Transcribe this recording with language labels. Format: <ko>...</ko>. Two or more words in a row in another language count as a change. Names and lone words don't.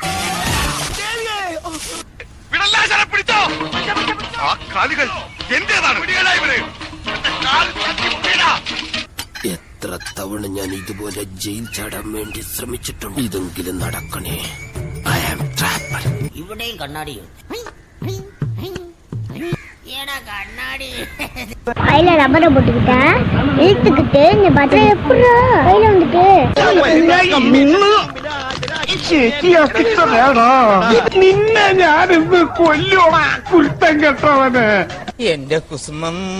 <ml>പിടിച്ചോ ആ കാലുകൾ എന്റേതാണ്. എത്ര തവണ ഞാൻ ഇതുപോലെ ജയിൽ ചാടാൻ വേണ്ടി ശ്രമിച്ചിട്ടുണ്ട്. ഇതെങ്കിലും നടക്കണേ.</ml> <en>I am trapper.</en> <ml>ഇവിടെയും കണ്ണാടിയോ?</ml> <ta>கையில ரப்பரை போட்டுக்கிட்டா இழுத்துக்கிட்டு இந்த பத்திரம் எப்படி கையில வந்துட்டு</ta> <ml>നിന്നെ ഞാനിന്ന് കൊല്ലോടാ കുരുത്തം കെട്ടവന്. എന്റെ കുസുമം</ml>